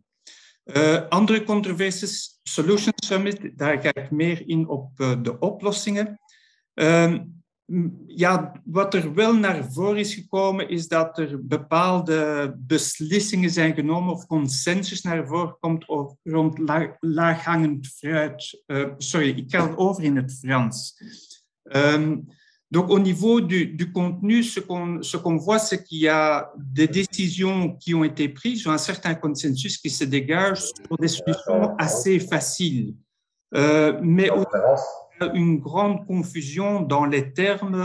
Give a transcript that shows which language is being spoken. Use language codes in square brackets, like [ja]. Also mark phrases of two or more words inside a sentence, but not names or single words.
[nl] Andere controversies, Solution Summit, daar ga ik meer in op de oplossingen. Wat er wel naar voren is gekomen, is dat er bepaalde beslissingen zijn genomen of consensus naar voren komt rond laaghangend fruit. Sorry, ik ga over in het Frans. [fr] Donc, au niveau du contenu, ce qu'on voit, c'est qu'il y a des décisions qui ont été prises, un certain consensus qui se dégage sur des solutions assez faciles. Mais une grande confusion dans les termes.